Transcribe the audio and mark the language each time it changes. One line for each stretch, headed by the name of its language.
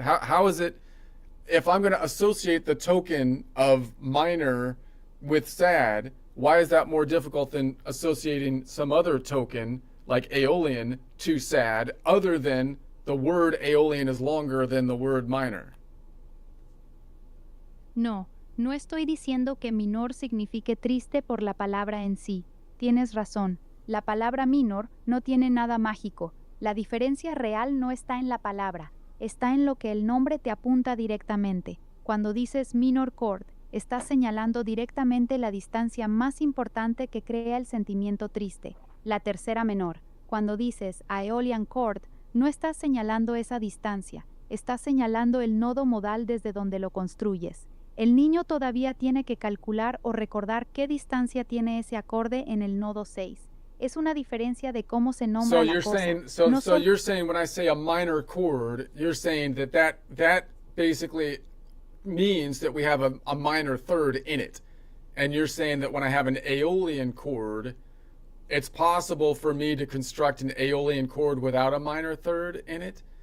English: How is it, if I'm going to associate the token of minor with sad, why is that more difficult than associating some other token like Aeolian to sad, other than the word Aeolian is longer than the word minor?
Spanish: No, no estoy diciendo que minor signifique triste por la palabra en sí. Tienes razón. La palabra minor no tiene nada mágico. La diferencia real no está en la palabra, está en lo que el nombre te apunta directamente. Cuando dices minor chord, estás señalando directamente la distancia más importante que crea el sentimiento triste, la tercera menor. Cuando dices Aeolian chord, no estás señalando esa distancia, estás señalando el nodo modal desde donde lo construyes. El niño todavía tiene que calcular o recordar qué distancia tiene ese acorde en el nodo 6. Es una diferencia de cómo se nombra la cosa.
English: So you're saying when I say a minor chord, you're saying that basically means that we have a minor third in it. And you're saying that when I have an Aeolian chord, it's possible for me to construct an Aeolian chord without a minor third in it?